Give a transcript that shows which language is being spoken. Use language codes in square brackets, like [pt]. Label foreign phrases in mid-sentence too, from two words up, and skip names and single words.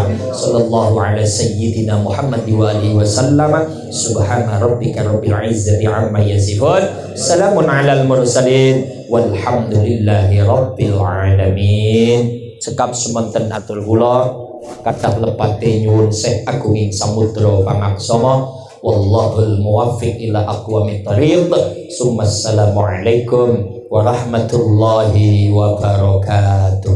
[ar] صلى الله على سيدنا محمد وآله وسلم. سبحان ربك رب العزة عما يصفون. سلام على المرسلين والحمد لله رب العالمين. [jv] Sekap semonten atur kula kathah lepate nyuwun Syekh Agung ing samudra pangaksama. [ar] والله الموفق إلى أقوم الطريق. السلام عليكم ورحمة الله وبركاته.